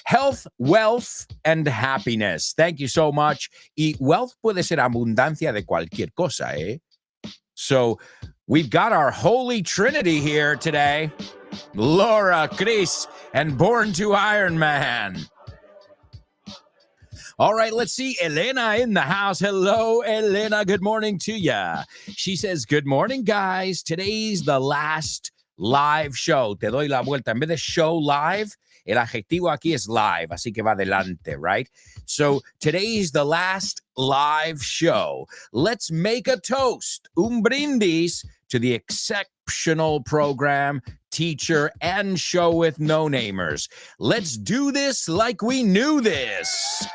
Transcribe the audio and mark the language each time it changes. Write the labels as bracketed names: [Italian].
[English] Health, wealth, and happiness. Thank you so much. [Spanish] Y wealth puede ser abundancia de cualquier cosa, eh? [English] So we've got our Holy Trinity here today. Laura, Chris, and Born to Iron Man. All right, let's see. Elena in the house. Hello, Elena. Good morning to ya. She says, good morning, guys. Today's the last live show. [Spanish] Te doy la vuelta. En vez de show live, el adjetivo aquí es live, así que va adelante, [English] right? So today's the last live show. Let's make a toast, un brindis, to the exceptional program, teacher, and show with no-namers. Let's do this like we knew this.